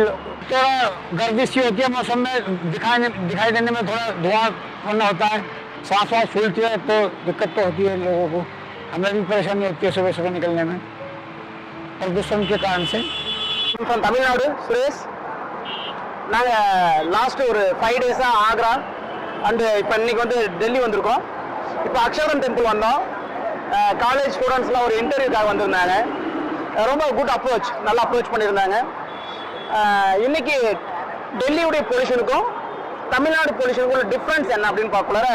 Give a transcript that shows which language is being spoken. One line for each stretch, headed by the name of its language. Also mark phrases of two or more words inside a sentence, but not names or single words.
Hindi: थोड़ा गर्मी सी होती है मौसम में, दिखाई देने में थोड़ा धुआं होना होता है, सांस वास फूलती है तो दिक्कत तो होती है लोगों को। हमें भी परेशानी होती है सुबह सुबह निकलने में प्रदूषण के कारण से। तमिलनाडु सुरेश,
Tamil: நாங்கள் லாஸ்ட் ஒரு 5 டேஸாக ஆக்ரா அண்டு இப்போ இன்னைக்கு வந்து டெல்லி வந்திருக்கோம். இப்போ அக்ஷரம் டெம்பிள் வந்தோம்.
English: college students-லாம்
Tamil: ஒரு இன்டர்வியூக்காக வந்திருந்தாங்க. ரொம்ப
English: good approach,
Tamil: நல்லா அப்ரோச் பண்ணியிருந்தாங்க. இன்னைக்கு டெல்லியுடைய பொல்யூஷனுக்கும் தமிழ்நாடு பொல்யூஷனுக்கும் உள்ள டிஃப்ரென்ஸ் என்ன அப்படின்னு பார்க்கல.